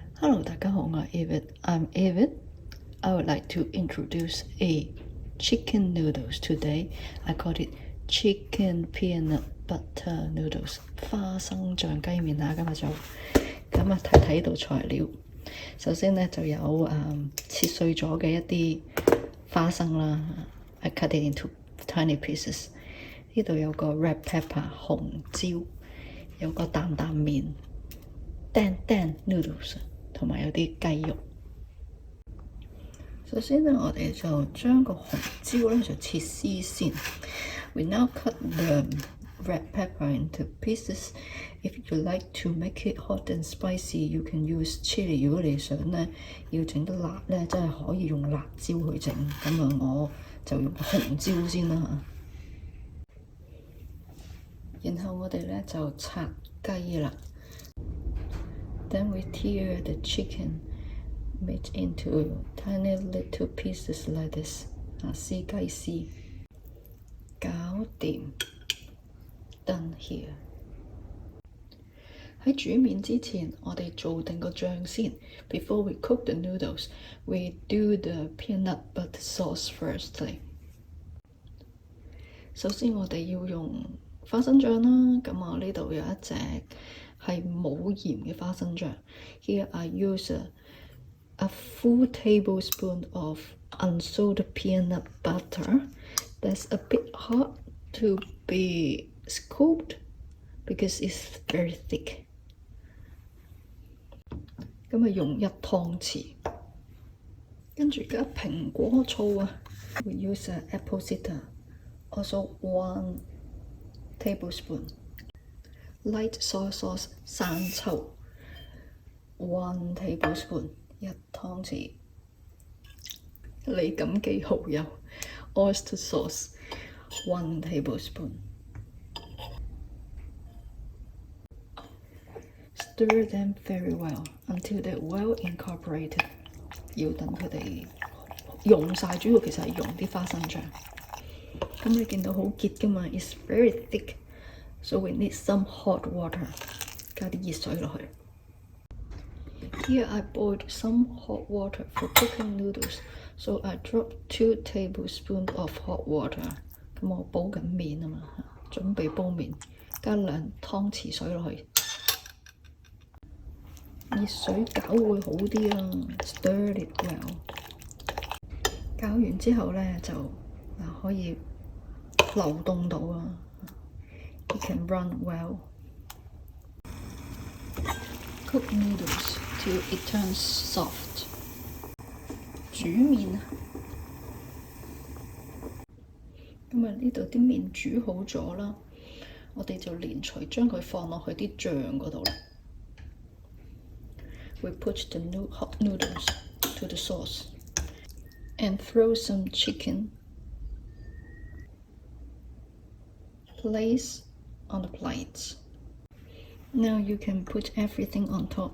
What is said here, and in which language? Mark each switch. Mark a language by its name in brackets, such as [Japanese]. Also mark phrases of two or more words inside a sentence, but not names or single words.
[English] Hello， [Cantonese] 大家好，我係 [English] Evid。I'm Evid。I would like to introduce a chicken noodles today. I call it chicken peanut butter noodles。 [Cantonese] 花生醬雞麵啊，今日就咁啊，睇到材料。首先呢，就有切碎咗嘅一啲花生啦。 [English] I cut it into tiny pieces。 [Cantonese] 呢度有個 [English] red pepper [Cantonese] 紅椒，有個擔麵。蛋 noodles 同埋有啲雞肉。首先呢，我哋就將個紅椒咧就切絲先。 [English] We now cut the red pepper into pieces. If you like to make it hot and spicy, you can use chili. [Cantonese] 如果你想咧要整得辣咧，真係可以用辣椒去整。咁啊，我就用紅椒先啦。然後我哋咧就拆雞啦。 [English] Then we tear the chicken meat into tiny little pieces like this. [Cantonese] 絲雞絲，搞掂。 [English] Done here。 [Cantonese] 喺煮麵之前，我哋做定個醬先。 [English] Before we cook the noodles, we do the peanut butter sauce firstly。 [Cantonese] 首先我哋要用花生醬啦。咁我呢度有一隻係冇鹽嘅花生醬。 [English] Here I use a full tablespoon of unsalted peanut butter. That's a bit hard to be scooped because it's very thick. [Cantonese] 咁啊用1湯匙，跟住加蘋果醋啊。 [English] We use apple cider, also 1 tablespoon. Light soy sauce 生抽1 tablespoon 1湯匙。李錦記蠔油 oyster sauce 1 tablespoon。Stir them very well until they're well incorporated。 [Cantonese] 要等佢哋溶晒，主要其實係溶啲花生醬。咁你見到好結㗎嘛 [English] ？It's very thick。So we need some hot water. [Cantonese] 加啲熱水落去。 [English] Here I boiled some hot water for cooking noodles. So I dropped 2 tablespoons of hot water. [Cantonese] 咁我煲緊麵啊嘛，準備煲麵，加2湯匙水落去。熱水攪會好啲啊 ， [English] stir it well。 [Cantonese] 攪完之後咧就可以流動到啊。 [English] It can run well. Cook noodles till it turns soft. [Cantonese] 煮麵啊！咁啊，呢度啲麵煮好咗啦，我哋就連隨將佢放落去啲醬嗰度啦。 [English] We put the hot noodles to the sauce and throw some chicken. Place on the plates. Now you can put everything on top.